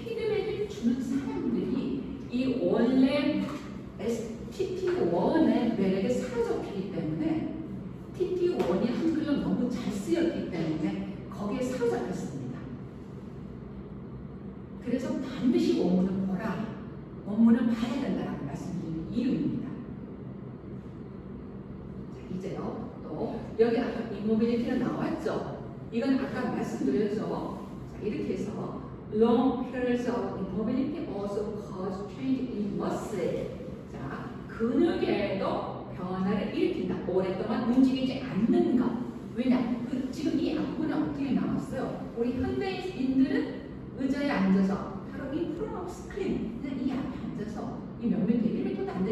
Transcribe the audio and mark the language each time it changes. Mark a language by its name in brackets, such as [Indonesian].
[Korean] 피드백을 주는 사람들이 이 원래 TT1의 매력에 사로잡히기 때문에 TT1이 한글로 너무 잘 쓰였기 때문에 거기에 사로잡혔습니다. 그래서 반드시 원문을 보라, 원문을 봐야 된다라고 말씀드리는 이유입니다. 자, 이제요. 또 여기 아까 immobility가 나왔죠. 이건 아까 말씀드렸죠. 자, 이렇게 해서 [English] long periods of immobility also cause change in muscle. [Korean] 자, 근육에도 변화를 일으킨다. 오랫동안 움직이지 않는 것. 왜냐? 지금 이 앞부분에 어떻게 나왔어요? 우리 현대인들은 의자에 앉아서 바로 이 프로노 스크린 그냥 이 앞에 앉아서 이 몇몇 대기를 또 안 돼.